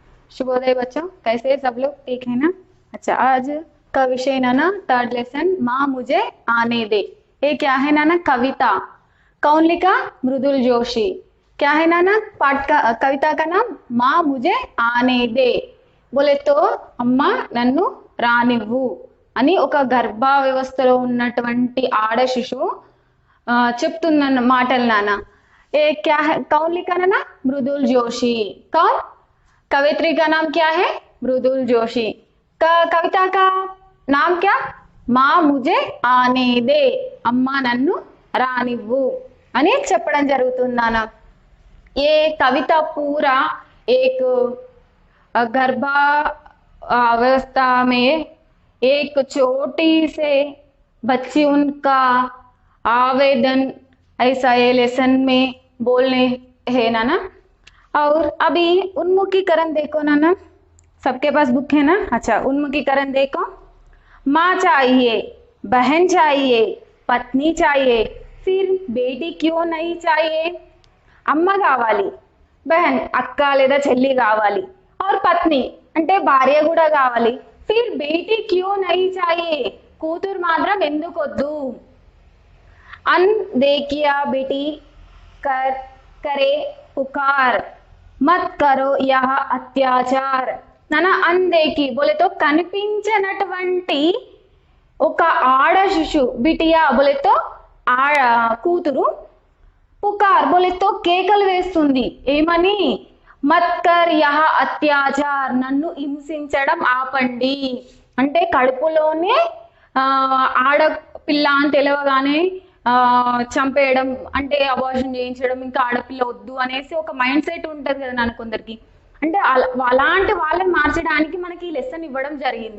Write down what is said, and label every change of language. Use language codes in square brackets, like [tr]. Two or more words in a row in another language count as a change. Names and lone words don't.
[hi] शुभोदय बच्चों, कैसे हैं सब लोग? ठीक है ना? अच्छा, आज का विषय ना [en] third lesson [hi] माँ मुझे आने दे। ये क्या है ना कविता। कौन लिखा? मृदुल जोशी। क्या है ना पाठ का कविता का नाम माँ मुझे आने दे। बोले तो [te] అమ్మ నన్ను రానివ్వు అని ఒక గర్భ వ్యవస్థలో ఉన్నటువంటి ఆడ శిశువు చెప్తున్న మాటలు నాన్న। [hi] ఏ क्या है? कौन लिखा ना? मृदुल जोशी। कौन? कवित्री का नाम क्या है? मृदुल जोशी। कविता का नाम क्या? माँ मुझे आने दे, [te] అమ్మ నన్ను రానివ్వు అని చెప్పడం జరుగుతుంది నాన్న। [hi] ये कविता पूरा एक गर्भ अवस्था में एक छोटी से बच्ची उनका आवेदन ऐसा ये लेसन में बोलने है ना। और अभी उन्मुखीकरण देखो ना, सबके पास बुक है ना? अच्छा, उन्मुखीकरण देखो। माँ चाहिए, बहन चाहिए, पत्नी चाहिए, फिर बेटी क्यों नहीं चाहिए? [te] అమ్మ కావాలి, బహన్ అక్క లేదా చెల్లి కావాలి, और పత్ని అంటే భార్య కూడా కావాలి, [hi] फिर बेटी क्यों नहीं चाहिए? [te] కూతురు మాత్రం ఎందుకు వద్దు? [hi] अन देखिया बेटी कर करे पुकार, मत करो यह अत्याचार। [te] నానా [hi] अन देखी बोले तो [te] కనిపించనటువంటి ఒక ఆడ శిశు, బిటియా [hi] बोले तो [te] కూతురు, పుకార్ [hi] बोले तो [te] కేకలు వేస్తుంది ఏమని? [hi] मत कर यह अत्याचार, [te] నన్ను హింసించడం ఆపండి అంటే కడుపులోనే ఆడపిల్ల అని తెలవగానే చంపేయడం అంటే అబార్షన్ చేయించడం, ఇంకా ఆడపిల్ల వద్దు అనేసి ఒక [en] mind set [te] ఉంటుంది కదా నాన్న కొందరికి। అంటే అలాంటి వాళ్ళని మార్చడానికి మనకి ఈ లెసన్ ఇవ్వడం జరిగింది।